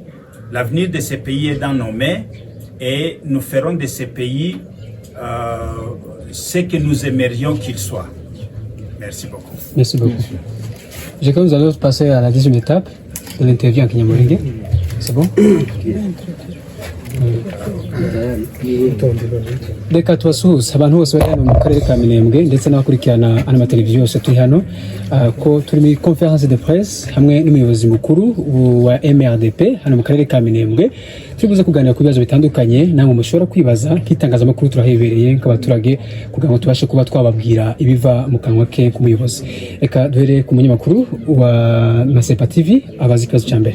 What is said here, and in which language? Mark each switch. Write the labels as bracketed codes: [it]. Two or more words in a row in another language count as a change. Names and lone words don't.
[fr] L'avenir de ces pays est dans nos mains et nous ferons de ces pays ce que nous aimerions qu'ils soient. Merci beaucoup. Merci beaucoup. Je crois que nous allons passer à la deuxième étape de l'interview en Kinyamulenge. C'est bon? [rw] Reka tubasuhuze abantu bose bari hano mu karere ka Minembwe ndetse n'abakurikirana amateleviziyo yose turi hano ko turi muri [fr] conference de presse [rw] hamwe n'umuyobozi mukuru wa MRDP hano mu karere ka Minembwe. Turi buze kuganira ku bibazo bitandukanye namwe mushobora kwibaza nk'itangazamakuru turahebereye nk'abaturage kugira ngo tubashe kuba twababwira ibiva mu kanwa ke k'umuyobozi. Reka duhere ku munyamakuru wa Masepa TV abazi ikibazo cya mbere.